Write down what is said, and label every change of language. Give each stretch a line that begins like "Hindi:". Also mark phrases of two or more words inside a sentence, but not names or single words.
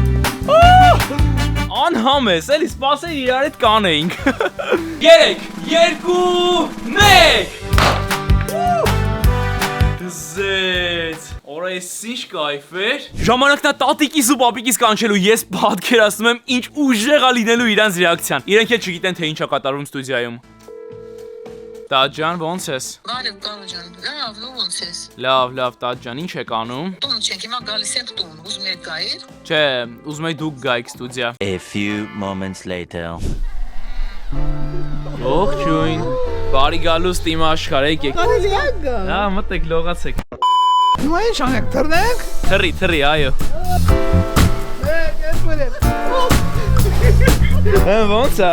Armenian: Անհամ ես, էլի սպասել իրար հետ կանեինք։ 3, 2, 1։ Զեծ։ Օրա ես ինչ կայֆ էր։ Ժամանակն է տատիկիս ու պապիկիս կանչելու, ես պատկերացնում եմ ինչ ուժեղ է լինելու իրանց ռեակցիան։ Իրենք էլ չգիտեն թե ինչ է կատարվում ստուդիայում։ Տաճան, ոնց ես։ Բարև Կարո ջան, լավ, ոնց ես։ Լավ, Տաճան, ինչ եք անում։ Տուն չենք, հիմա գալիս ենք տուն, ուզում եք գայիր։ Չէ, ուզում եի դուք գայիք ստուդիա։
English: A few moments later.
Armenian: Ողջույն։ Բարի գալուստ իմ աշխարհ եկեք։ Հա, մտեք, լողացեք։ Հիմա ինչ անենք, թռնենք։ Թռի, այո։ Ոնց է։